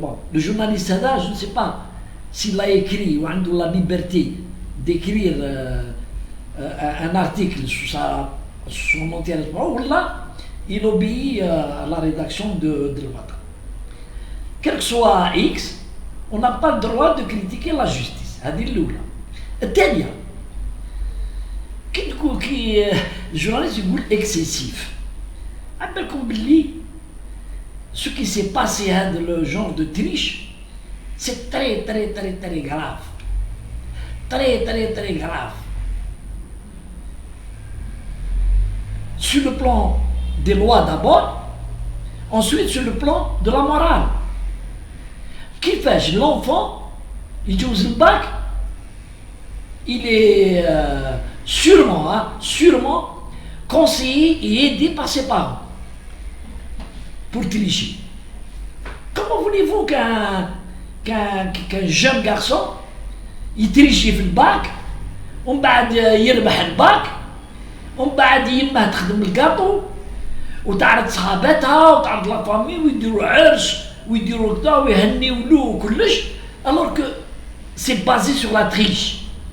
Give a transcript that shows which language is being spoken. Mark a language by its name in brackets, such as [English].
[French] Le journaliste là, je ne sais pas s'il a écrit ou a la liberté d'écrire un article sur son entière ou là, il obéit à la rédaction de l'Ouatan. Quel que soit X, on n'a pas le droit de critiquer la justice. [Arabic] هذه الأولى. الثانية كي الجورناليست يقول excessif. عبالكم باللي [French] ce qui s'est passé [Arabic] هذا [French] le genre de triche, c'est très grave. Très grave. Sur le plan des lois d'abord, ensuite sur le plan de la morale. Qui fait l'enfant, il joue le bac, il est sûrement conseillé et aidé par ses parents pour tricher. Comment voulez-vous qu'un jeune garçon il triche [Arabic] في الباك ومن بعد يربح الباك ومن بعد يمه تخدم الكاطو وتعرض صحاباتها وتعرض لا فامي ويديروا عرس ويديروا كذا ويهنيوا له وكلش [French] alors que c'est basé sur la triche.